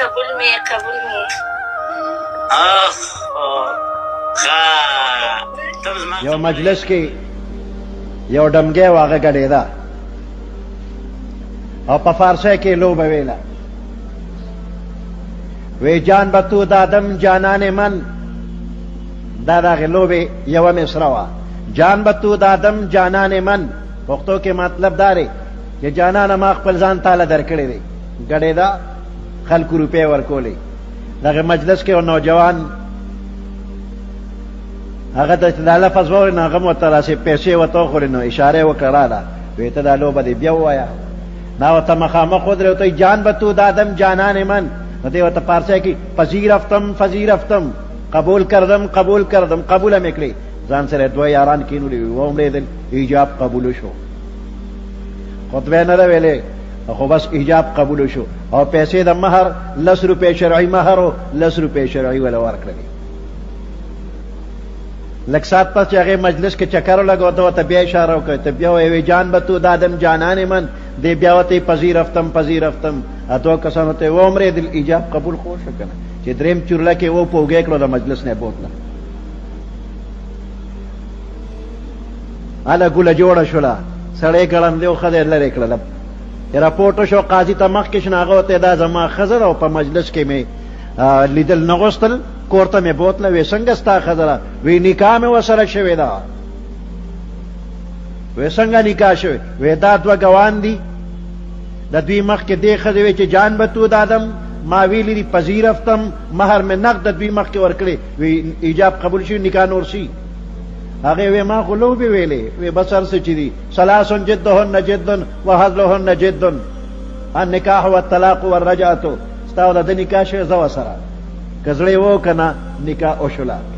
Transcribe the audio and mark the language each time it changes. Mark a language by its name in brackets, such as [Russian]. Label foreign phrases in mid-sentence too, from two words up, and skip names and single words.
[Pashto] اخ ښه ته زما یو مجلس کې یو ډمګی واغه ګډېده او په فارسی کې لوبه ویله وی [Persian] جان به تو دادم جانان من [Pashto] دا د هغې لوبې یوه مصره وه [Persian] جان به تو دادم جانان من [Pashto] پښتو کې مطلب دا دی چې جانانه ما خپل ځان تاله درکړی دی ګډېده خلکو روپۍ ورکولې دغه مجلس کې یو نوجوان هغه ته دا لفظ واورې نو هغه م ورته راسې پیسې ورته وخورې نو اشاره یې وکړه راله وی ته دا لوبه دې بیا ووایه دا ورته مخامخ ودرې ورته [Persian] جان به تو دادم جانان من [Pashto] نو دی ورته پارسی کې [Persian] پذیرفتم قبول کردم [Pashto] قبوله مې کړې ځان سره دوه یاران کینولي وي ومړېدل ایجاب قبول شو خطبه نه ده ویلې خو بس ایجاب قبول شو او پیسې د مهر 10 روپۍ شرعي مهر او 10 روپۍ شرعي ولا ورکړلې لږ ساعت پس چې هغې مجلس کې چکر ولګو ته ورته بیا اشاره وکړه ته بیا وایې [Persian] جان به تو دادم جانان من [Pashto] دی بیا ورته پذیرفتم دوه کسانو ته ومرېدل ایجاب قبول خو شو که نه چې درېم چورله کې و په اوږې کړو د مجلس نه بوتله هله ګوله جوړه شوله سړی ګړندې و ښځه یې لرې کړله راپورټ وشو قاضي ته مخکې شو نو هغه ورته دا زما ښځه ده او په مجلس کې مې لیدل نه غوښتل کور ته مې بوتله وی څنګه ستا ښځه ده وی نکاح مې ورسره شوې ده وی څنګه نکاح شوې وی دا دوه ګوان دي د دوی مخکې دې ښځې وی چې [Persian] جان به تو دادم [Pashto] ما ویلي دي پذیرفتم مهر مې نقد د دوی مخکې ورکړې وی ایجاب قبول شي نکاح نور شي هغې وی ما خو لوبې ویلې وی بس هر څه چې دي [Arabic] ثلاث جدهن جد وهزلهن جد النکاح والطلاق والرجعة [Pashto] ستا د ده نکاح شوې زه ورسره که زړه و که نه نکاح وشوله